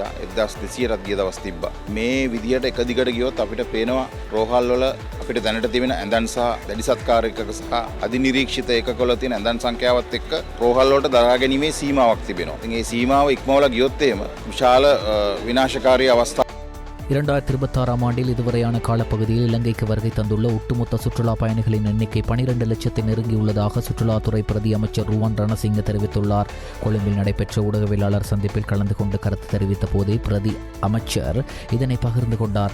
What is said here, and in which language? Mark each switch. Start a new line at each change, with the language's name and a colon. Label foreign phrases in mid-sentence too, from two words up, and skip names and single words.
Sinhala: 1200ටත් ගිය දවස් තිබ්බා. මේ විදියට එක දිගට ගියොත් අපිට පේනවා රෝහල් වල අපිට දැනට තිබෙන ඇඳන් සහ දැඩි සත්කාර එකක සහ අධිනිරීක්ෂිත ඒකකවල තියෙන ඇඳන් සංඛ්‍යාවත් එක්ක රෝහල් වලට දරා ගැනීමේ සීමාවක් තිබෙනවා. ඉතින් මේ සීමාව ඉක්මවලා ගියොත් එහෙම විශාල විනාශකාරී අවස්ථා
Tamil: 2026ஆம் ஆண்டில் இதுவரையான காலப்பகுதியில் இலங்கைக்கு வருகை தந்துள்ள ஒட்டுமொத்த சுற்றுலா பயணிகளின் எண்ணிக்கை 12 லட்சத்தை நெருங்கியுள்ளதாக சுற்றுலாத்துறை பிரதி அமைச்சர் ருவான் ரணசிங்க தெரிவித்துள்ளார். கொழும்பில் நடைபெற்ற ஊடகவியலாளர் சந்திப்பில் கலந்து கொண்டு கருத்து தெரிவித்த போதே பிரதி அமைச்சர் இதனை பகிர்ந்து கொண்டார்.